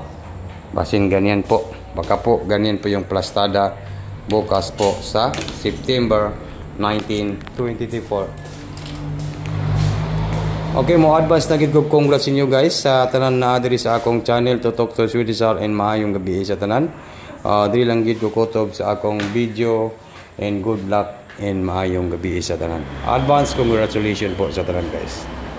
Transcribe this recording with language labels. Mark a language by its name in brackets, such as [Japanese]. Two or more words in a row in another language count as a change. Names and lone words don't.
[Hiligaynon] Basin ganyan po. [Filipino] Baka po ganyan po yung plastada bukas po sa September 19, 2024. [Hiligaynon] Okay, mo advance na gid ko congrats inyo guys sa tanan na diri sa akong channel Tutok to Swerte Sar and maayong gabi sa tanan. Diri lang gid ko kutob sa akong video and [English] good luck and [Hiligaynon] maayong gabi sa tanan. [English] Advance congratulations [Hiligaynon] po sa tanan guys.